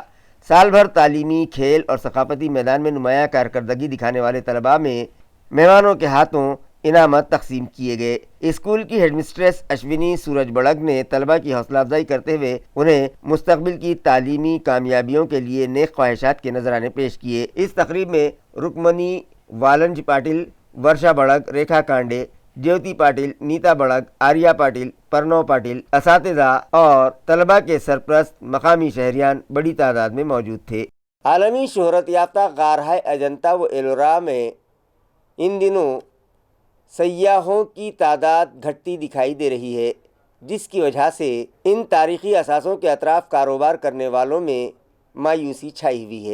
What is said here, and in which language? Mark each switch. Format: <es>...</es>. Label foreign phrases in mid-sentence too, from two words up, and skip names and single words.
<ur>سال بھر تعلیمی، کھیل اور ثقافتی میدان میں نمایاں کارکردگی دکھانے والے طلباء میں مہمانوں کے ہاتھوں انعامات تقسیم کیے گئے۔ اسکول کی ہیڈ مسٹریس اشونی سورج بڑگ نے طلباء کی حوصلہ افزائی کرتے ہوئے انہیں مستقبل کی تعلیمی کامیابیوں کے لیے نیک خواہشات کے نذرانے پیش کیے۔ اس تقریب میں رکمنی والنج پاٹل، ورشا بڑگ، ریکھا کانڈے، جیوتی پاٹل، نیتا بڑگ، آریہ پاٹل، پرنو پاٹل، اساتذہ اور طلباء کے سرپرست مقامی شہریان بڑی تعداد میں موجود تھے۔ عالمی شہرت یافتہ غارہائے اجنتا و ایلورا میں ان دنوں سیاحوں کی تعداد گھٹتی دکھائی دے رہی ہے، جس کی وجہ سے ان تاریخی اثاثوں کے اطراف کاروبار کرنے والوں میں مایوسی چھائی ہوئی ہے۔</ur>